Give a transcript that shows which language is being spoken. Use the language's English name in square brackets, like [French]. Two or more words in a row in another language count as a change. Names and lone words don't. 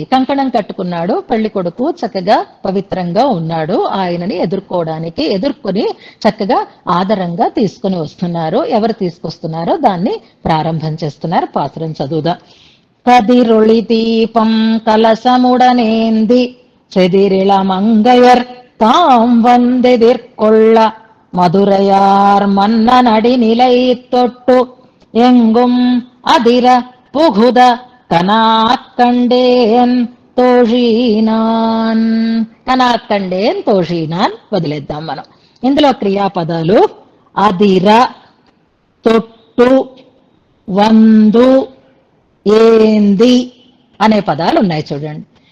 [Telugu] కంకణం కట్టుకున్నాడు పెళ్లి కొడుకు, చక్కగా పవిత్రంగా ఉన్నాడు. ఆయనని ఎదుర్కొని చక్కగా ఆదరంగా తీసుకుని వస్తున్నారు. ఎవరు తీసుకొస్తున్నారో దాన్ని ప్రారంభం చేస్తున్నారు. పాత్రం చదువుదాం. [Tamil] கதிரொளி தீபம் கலசமுடனேந்தி சதிரிள மங்கையர் தாம் வந்தெதிர்கொள்ள மதுரையார் மன்னனடி நிலை தொட்டு எங்கும் அதிர புகுத கனாக்கண்டேன் தோழீநான். கனாக்கண்டேன் தோழீநான் [Telugu] వదిలేద్దాం మనం. ఇందులో క్రియాపదాలు [Tamil] அதிர, தொட்டு, வந்து, ஏந்தி [Telugu] అనే పదాలు ఉన్నాయి చూడండి.